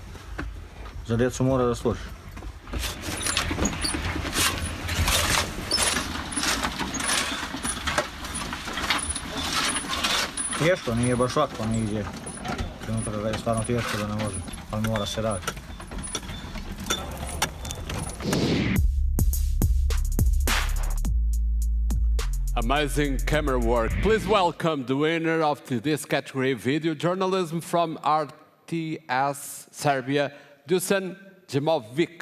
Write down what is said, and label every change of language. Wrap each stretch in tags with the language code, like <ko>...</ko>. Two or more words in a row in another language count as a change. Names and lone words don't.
<sr>Za djecu mora da složi. Teško, nije baš lako, nigdje. Trenutak kada je stvarno teško da ne može, ali mora se raditi.</sr> <en>Amazing camera work. Please welcome the winner of this category, video journalism from RTS Serbia, Dusan Jemovic.</en>